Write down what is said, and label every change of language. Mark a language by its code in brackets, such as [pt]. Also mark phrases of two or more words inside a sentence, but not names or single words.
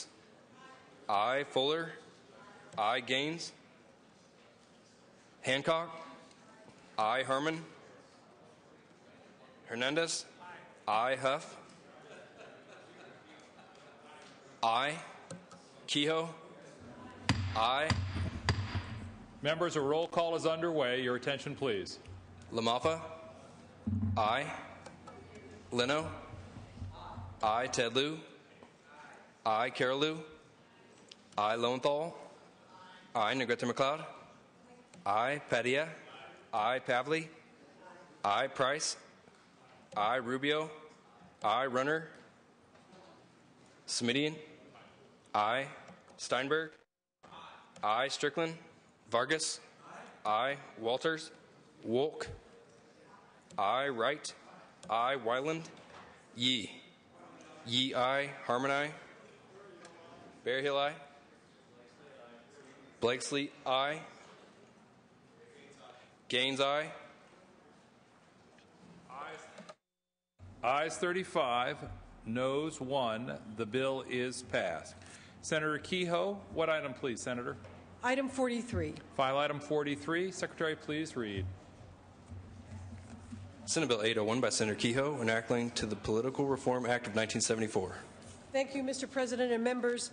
[en] Aye. Fuller? Aye. Gaines? Hancock? Aye. Harmon? Hernandez? Aye. Huff? Aye. Kehoe? Aye. Members, a roll call is underway. Your attention, please. Lamaffa? Aye. Leno? Aye. Tedlu? Aye. Carolou? Aye. Lowenthal? Aye. Negrete McLeod? Aye. Padilla? Aye. Pavley? Aye. Price? Aye. Rubio? Aye. Runner? Smidian? Aye. Steinberg? Aye. Strickland? Vargas? Aye. Walters? Wolk? Aye. Wright? Aye. Weiland? Yee? Yee, aye. Harmon, aye. Berryhill, aye. Blakesley, aye. Gaines, aye. Ayes 35, noes 1. The bill is passed. Senator Kehoe, what item, please, Senator? Item 43. File item 43. Secretary, please read. Senate Bill 801 by Senator Kehoe, enacting to the Political Reform Act of 1974. Thank you, Mr. President and members.